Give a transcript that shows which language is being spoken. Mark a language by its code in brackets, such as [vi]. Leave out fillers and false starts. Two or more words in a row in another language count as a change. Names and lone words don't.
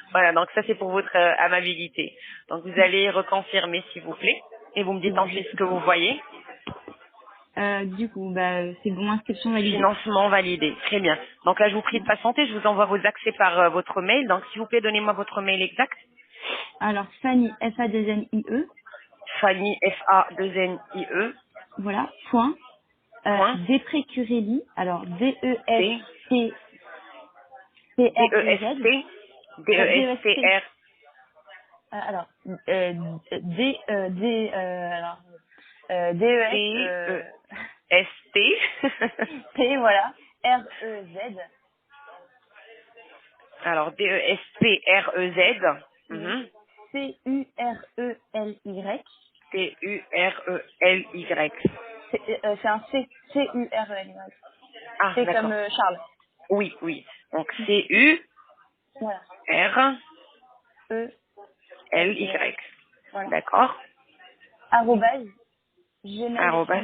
[fr] Voilà, donc ça c'est pour votre amabilité. Donc, vous allez reconfirmer s'il vous plaît et vous me dites Oui, je ensuite ce que vous confirme. voyez. Du coup, bah, c'est bon, inscription validée. Financement validé. Très bien. Donc là, je vous prie de patienter. Je vous envoie vos accès par votre mail. Donc, s'il vous plaît, donnez-moi votre mail exact. Alors, Fanny, F-A-2-N-I-E, Fanny, F-A-2-N-I-E, voilà, point, point, Desprez-Curelli, alors C, D-E-S-P-R-E-Z, D-E-S-T, D-E-S-P, D-E-S-T-R, alors, alors, D-E-S, D-E-S-T. P, voilà, R-E-Z, Alors, D-E-S-T-R-E-Z. oui, Mhm. C-U-R-E-L-Y, T-U-R-E-L-Y. c'est un C, C-U-R-E-L-Y, Ah, c'est comme d'accord. Charles, Oui, oui. Donc, voilà, C-U-R-L-Y. E-L-Y, voilà, D'accord. arrobase, Arrobas.